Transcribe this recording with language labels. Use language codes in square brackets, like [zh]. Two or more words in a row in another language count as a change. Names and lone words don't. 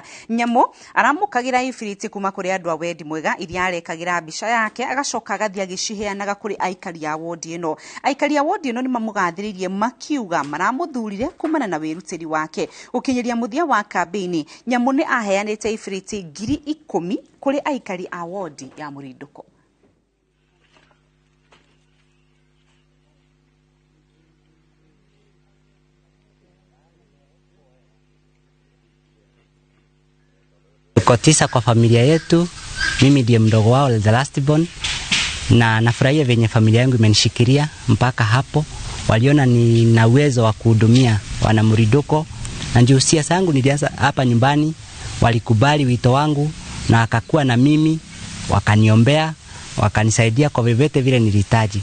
[ki] Nyamu aramũkagĩra ibiriti kuma kũrĩ andũ a wendi mwega iria arekagĩra mbica yake agacoka agathia gĩciheanaga kũrĩ aikari a wodi ĩno. Aikari a wodi ĩno nĩmamũgathĩrĩirie makiuga maramũthurire kumana na wĩrutĩri wake. Ũkinyĩria mũthia wa kambĩini Nyamu nĩ aheanĩte ibiriti 10,000 kũrĩ aikari a wodi ya Mũrindũko. [sw] Tuko 9 kwa familia yetu. Mimi ndiye mdogo wao, [en] the last born, [sw] na nafurahia venye familia yangu imenishikilia mpaka hapo. Waliona nina uwezo wa kuhudumia wana Mũrindũko, na ndio siasa yangu nilianza hapa nyumbani. Walikubali wito wangu na akakuwa na mimi, wakaniombea, wakanisaidia kwa vyovyote vile nilihitaji.